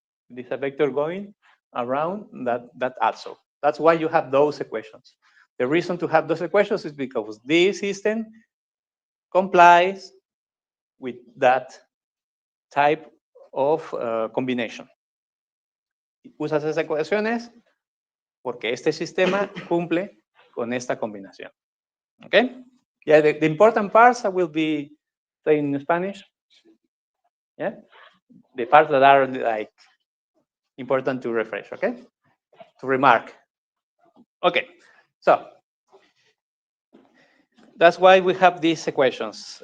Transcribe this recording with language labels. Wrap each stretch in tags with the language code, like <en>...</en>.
<en>This is a vector going around that axle. That's why you have those equations. The reason to have those equations is because this system complies with that type of combination.</en> <es>Usas esas ecuaciones porque este sistema cumple con esta combinación.</es> <en>Okay? Yeah, the important parts I will be saying in Spanish. Yeah? The parts that are like important to refresh, okay? To remark. Okay, so that's why we have these equations.</en>